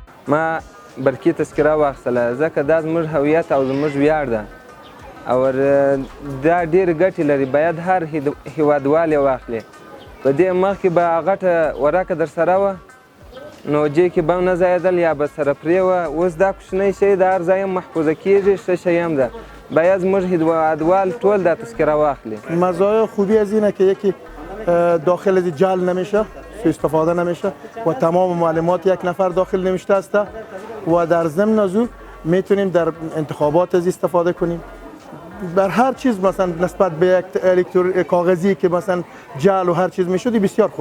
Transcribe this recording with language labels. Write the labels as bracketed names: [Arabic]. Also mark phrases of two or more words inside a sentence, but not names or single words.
[Pashto] ما برقي تذکره واخیستله ځکه دا زموږ هویت او زموږ ویاړ ده او دا ډېرې ګټې لري باید هر هیوادوال یې واخلي. په دې مخکې به غټه ورقه در سره وه نو جې کې به هم نه ځایېدل یا به سره پرې وه. اوس دا کوچنی شی د هر ځای هم محفوظه کېږي ښه شی هم ده. باید زموږ هیوادوال ټول دا تذکره واخلي. [Persian] مزایای خوبی از اینه که یکی داخل از جعل نمیشه، سوء استفاده نمیشه و تمام معلومات یک نفر داخل نوشته است و در ضمن از او میتونیم در انتخابات از استفاده کنیم. بر هر چیز مثلا نسبت به یک کاغذی که مثلا جعل و هر چیز میشد بسیار خوبه.